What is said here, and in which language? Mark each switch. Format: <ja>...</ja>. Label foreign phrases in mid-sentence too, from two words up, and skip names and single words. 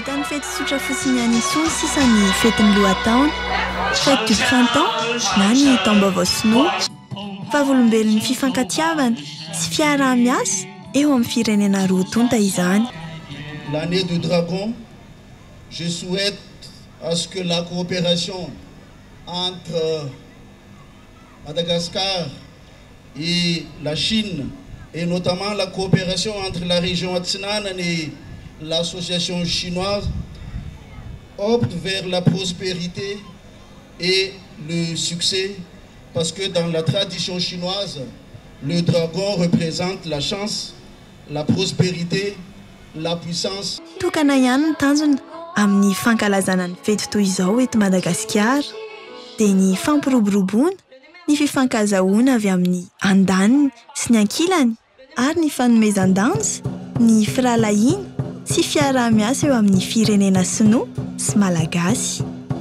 <mg>fety tsotra fotsiny anisony sisan'ny fetin'ny lohataona,</mg> <fr>fête du printemps</fr> <mg>na ny taom-baovao sinoa, favolombelon'ny fifankatiavana sy fiarah-miasa eo amin'ny firenena roa tonta izany.</mg> <fr>L'année du dragon, je souhaite à ce que la coopération entre Madagascar et la Chine, et notamment la coopération entre la région Atsinanan et l'association chinoise, opte vers la prospérité et le succès, parce que dans la tradition chinoise, le dragon représente la chance, la prospérité, la puissance.</fr> <mg>Tokana ihany ny tanjona amin'ny fankalazana ny fety toy izao eto Madagasikara dia ny fampiroboroboana, ny fifankazahoana avy amin'ny andaniny sy ny ankilany ary ny fanomezan-danja, ny firalahiana sy fiarah-miasa eo amin'ny firenena sinoa sy malagasy.</mg>